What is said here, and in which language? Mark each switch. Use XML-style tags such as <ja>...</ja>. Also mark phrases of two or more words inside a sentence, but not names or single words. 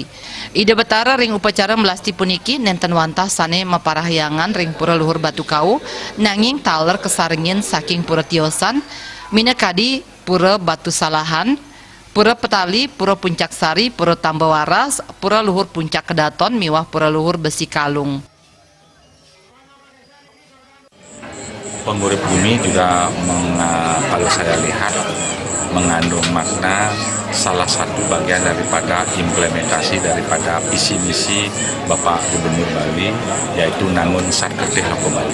<ban>Ide betara ring upacara melasti puniki nenten wantah sane maparahyangan ring Pura Luhur Batu Kau nanging taler kesaringin saking Pura Tiosan, minakadi Pura Batu Salahan, Pura Petali, Pura Puncak Sari, Pura Tambawaras, Pura Luhur Puncak Kedaton, miwah Pura Luhur Besi Kalung.</ban> <id>Pengurip bumi juga kalau saya lihat mengandung makna salah satu bagian daripada implementasi daripada visi misi Bapak Gubernur Bali yaitu Nangun Sarkerteh Loko Bali.</id>